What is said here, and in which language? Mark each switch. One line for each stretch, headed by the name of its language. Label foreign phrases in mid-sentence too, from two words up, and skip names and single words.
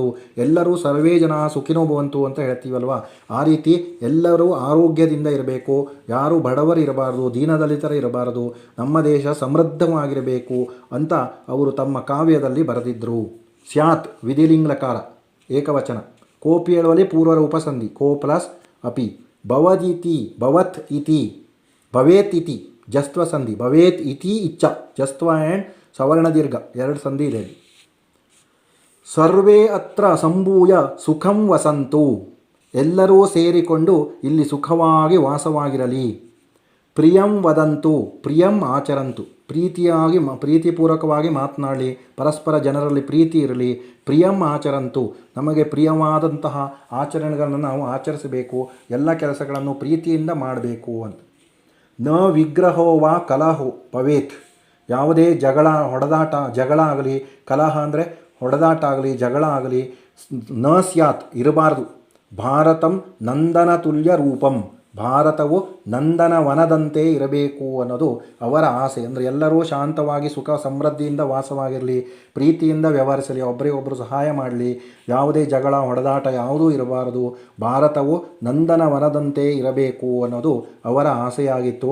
Kannada: ಎಲ್ಲರೂ
Sanskrit: ಸರ್ವೇ ಜನ ಸುಖಿನೋ ಭವಂತು
Kannada: ಅಂತ ಹೇಳ್ತೀವಲ್ವ, ಆ ರೀತಿ ಎಲ್ಲರೂ ಆರೋಗ್ಯದಿಂದ ಇರಬೇಕು. ಯಾರೂ ಬಡವರು ಇರಬಾರ್ದು, ದೀನದಲಿತರ ಇರಬಾರ್ದು. ನಮ್ಮ ದೇಶ ಸಮೃದ್ಧವಾಗಿರಬೇಕು ಅಂತ ಅವರು ತಮ್ಮ ಕಾವ್ಯದಲ್ಲಿ ಬರೆದಿದ್ದರು.
Sanskrit: ಸ್ಯಾತ್ ವಿಧಿಲಿಂಗ್ಲಕಾರ ಏಕವಚನ.
Kannada: ಕೋಪಿ ಹೇಳುವಲ್ಲಿ ಪೂರ್ವರೂಪ ಸಂಧಿ ಕೋ ಪ್ಲಸ್ ಅಪಿ.
Sanskrit: ಭವದಿತಿ ಭವತ್ ಇತಿ ಭವೇತ್ ಇತಿ ಜಸ್ತ್ವ ಸಂಧಿ. ಭವೇತ್ ಇತಿ
Kannada: ಇಚ್ಛ ಜಸ್ತ್ವ ಆ್ಯಂಡ್ ಸವರ್ಣ ದೀರ್ಘ ಎರಡು ಸಂಧಿ ಇದೆ.
Sanskrit: ಸರ್ವೇ ಅತ್ರ ಸಂಭೂಯ ಸುಖಂ ವಸಂತು,
Kannada: ಎಲ್ಲರೂ ಸೇರಿಕೊಂಡು ಇಲ್ಲಿ ಸುಖವಾಗಿ ವಾಸವಾಗಿರಲಿ.
Sanskrit: ಪ್ರಿಯಂ ವದಂತು, ಪ್ರಿಯಂ ಆಚರಂತು,
Kannada: ಪ್ರೀತಿಪೂರ್ವಕವಾಗಿ ಮಾತನಾಡಲಿ, ಪರಸ್ಪರ ಜನರಲ್ಲಿ ಪ್ರೀತಿ ಇರಲಿ.
Sanskrit: ಪ್ರಿಯಂ ಆಚರಂತು,
Kannada: ನಮಗೆ ಪ್ರಿಯವಾದಂತಹ ಆಚರಣೆಗಳನ್ನು ನಾವು ಆಚರಿಸಬೇಕು, ಎಲ್ಲ ಕೆಲಸಗಳನ್ನು ಪ್ರೀತಿಯಿಂದ ಮಾಡಬೇಕು ಅಂತ.
Sanskrit: ನ ವಿಗ್ರಹೋ ವಾ ಕಲಹೋ ಭವೇತ್,
Kannada: ಯಾವುದೇ ಜಗಳ ಆಗಲಿ, ಕಲಹ ಅಂದರೆ ಹೊಡೆದಾಟ ಆಗಲಿ, ಜಗಳ ಆಗಲಿ,
Sanskrit: ನ ಸ್ಯಾತ್
Kannada: ಇರಬಾರ್ದು.
Sanskrit: ಭಾರತಂ ನಂದನ ತುಲ್ಯ ರೂಪಂ,
Kannada: ಭಾರತವು ನಂದನವನದಂತೆ ಇರಬೇಕು ಅನ್ನೋದು ಅವರ ಆಸೆ. ಅಂದರೆ ಎಲ್ಲರೂ ಶಾಂತವಾಗಿ ಸುಖ ಸಮೃದ್ಧಿಯಿಂದ ವಾಸವಾಗಿರಲಿ, ಪ್ರೀತಿಯಿಂದ ವ್ಯವಹರಿಸಲಿ, ಒಬ್ಬರಿಗೊಬ್ಬರು ಸಹಾಯ ಮಾಡಲಿ, ಯಾವುದೇ ಜಗಳ ಹೊಡೆದಾಟ ಯಾವುದೂ ಇರಬಾರದು. ಭಾರತವು ನಂದನವನದಂತೆ ಇರಬೇಕು ಅನ್ನೋದು ಅವರ ಆಸೆಯಾಗಿತ್ತು.